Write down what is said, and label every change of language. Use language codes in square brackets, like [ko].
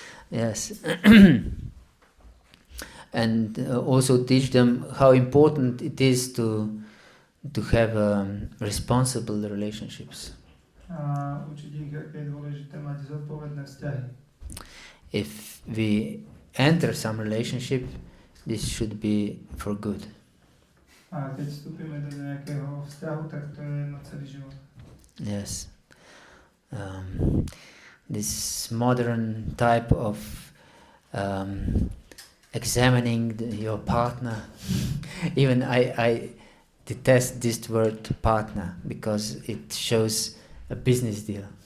[en] Yes, and also teach them how important it is to have responsible relationships. [sk] A učiť ich, aké je dôležité mať zodpovedné vzťahy. [en] If we enter some relationship, this should be for good. [sk] A keď vstúpime do nejakého vzťahu, tak to je na celý život. [en] Yes. This modern type of examining your partner, even I detest this word partner because it shows a business deal.